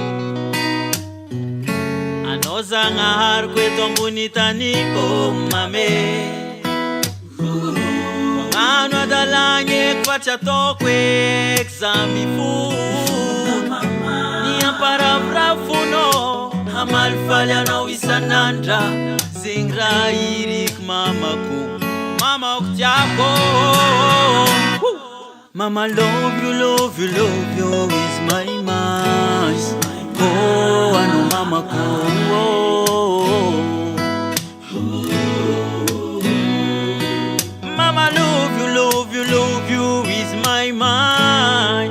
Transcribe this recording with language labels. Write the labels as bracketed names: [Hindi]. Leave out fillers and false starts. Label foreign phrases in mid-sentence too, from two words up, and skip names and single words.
[Malagasy] Anao zagnahariko eto ambony tany oh mame, magnano adalagny eky fa tsy ataoko eky za mifona. Ny amparavoravono hamalifaly anao isanandra, zegny raha iriko mamako, mamako tiako. [English] Mama love you, love you, love you is my mind. [Malagasy] Oh, ano mamako. [English] Mama love you, love you, love you is my mind.